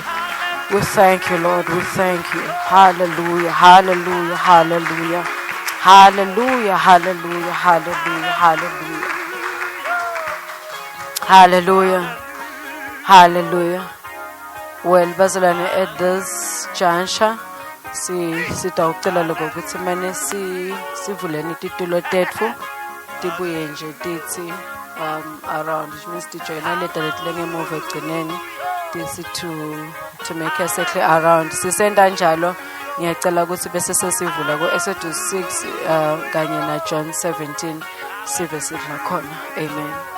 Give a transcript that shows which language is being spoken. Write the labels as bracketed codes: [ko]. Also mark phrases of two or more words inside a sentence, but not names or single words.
[en] We thank you, Lord. We thank you. Hallelujah, hallelujah, hallelujah. Hallelujah, hallelujah, hallelujah, hallelujah. Hallelujah. Hallelujah. Well, bazalwane, at this juncture, [ss] sitawucela lokho ukuthi manje sivuleni titulo tetfu tibuye nje tithi around, [en] which means [ss] tijoyina leta letle ngemuva egcineni tithi [en] to make us circle around. [ss] Sisenda njalo ngiyacela ukuthi bese sesivula ku-Exodus 6 kanye na John 17 sive sidla khona. Amen.